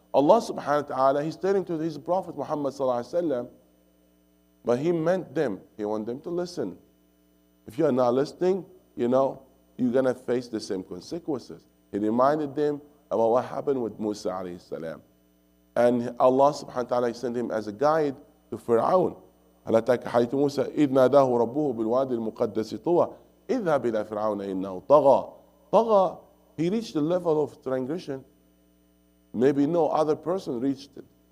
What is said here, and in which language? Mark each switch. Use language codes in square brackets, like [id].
[en] Allah subhanahu wa ta'ala, He's turning to His Prophet Muhammad sallallahu alaihi wasallam, but He meant them. He wants them to listen. If you are not listening, you're going to face the same consequences. He reminded them about what happened with Musa alayhi salam. And Allah subhanahu wa ta'ala sent him as a guide to Fir'aun. [ar] هل أتاك حديث موسى إذ ناداه ربه بالواد المقدس طوى اذهب إلى فرعون إنه طغى. [en] طغى, he reached the level of transgression. Maybe no other person reached it.